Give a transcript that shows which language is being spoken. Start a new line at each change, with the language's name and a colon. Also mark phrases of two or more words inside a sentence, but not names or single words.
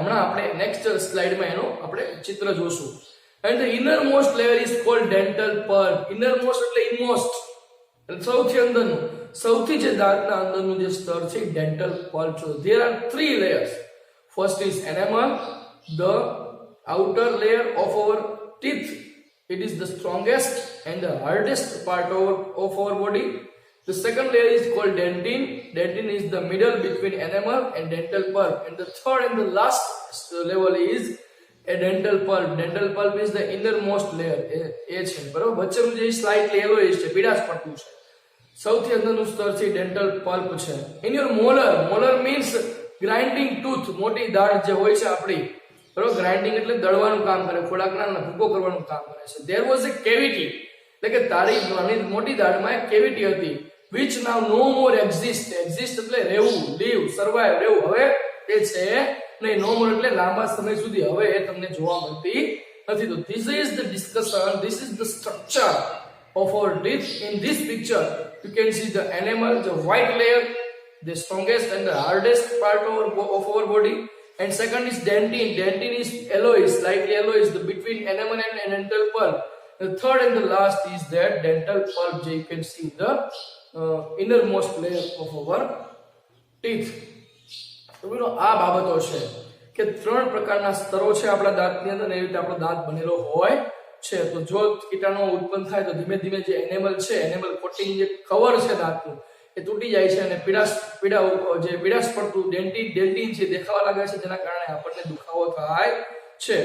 Gujarati: હમણાં આપણે નેક્સ્ટ સ્લાઇડમાં એનો આપણે ચિત્ર જોશું.
English: and the inner most layer is called dental pulp. inner most
Gujarati: એટલે ઇનમોસ્ટ, સૌથી અંદરનું, સૌથી જે દાંતના અંદરનું જે સ્તર છે
English: dental pulp
Gujarati: છે.
English: there are 3 layers. first is enamel, the outer layer of our teeth. It is the strongest and the hardest part of our body. The second layer is called dentin. Dentin is the middle between enamel and dental pulp. And the third and the last level is a dental pulp. Dental pulp is the innermost layer.
Gujarati: એ છે, બરાબર. વચ્ચેનું જે
English: slightly yellowish
Gujarati: છે, પીળાશ પડતું છે. સૌથી અંદરનું સ્તર છે
English: dental pulp
Gujarati: છે.
English: In your molar, molar means grinding tooth,
Gujarati: મોટી દાઢ જે હોય છે આપણી, બરાબર. ગ્રાઇન્ડિંગ એટલે દળવાનું કામ કરે, ખોરાકના ભૂકો કરવાનું કામ કરે છે.
English: There was a cavity,
Gujarati: એટલે કે તારી મોટી દાઢમાં એક કેવિટી હતી,
English: which now no more exist.
Gujarati: Exist એટલે રહેવું,
English: live, survive,
Gujarati: રહેવું. હવે એ છે નહીં.
English: no more
Gujarati: એટલે લાંબા સમય સુધી હવે એ તમને જોવા મળતી નથી.
English: તો this is the discussion, this is the structure of our teeth. In this picture you can see the enamel, the white layer, the strongest and the hardest part of our body. And second is dentin. Dentin is alloys, slightly alloys, the between enamel and dental pulp. The third and the last is that dental pulp. You can see the innermost layer of our teeth.
Gujarati: તો મિત્રો આ બાબતો છે કે 3 પ્રકારના સ્તરો છે આપણા દાંતની અંદર, એવી રીતે આપણો દાંત બનેલો હોય છે. તો જો કીટાણુ ઉત્પન્ન થાય તો ધીમે ધીમે જે એનેમલ છે,
English: enamel coating
Gujarati: જે કવર છે દાંતનું, એ તૂટી જાય છે અને પીળાશ પડતું ડેન્ટિન છે દેખાવા લાગે છે, જેના કારણે આપણને દુખાવો થાય છે.